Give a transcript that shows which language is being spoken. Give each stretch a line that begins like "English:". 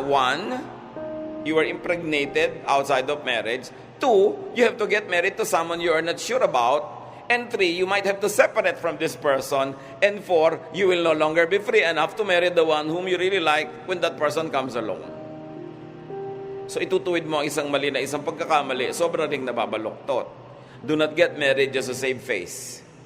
English: 1, you are impregnated outside of marriage. 2, you have to get married to someone you are not sure about. And 3, you might have to separate from this person. And 4, you will no longer be free enough to marry the one whom you really like when that person comes along.
Filipino: So itutuwid mo ang isang mali na isang pagkakamali, sobra ring nababaluktot.
English: Do not get married just to save face.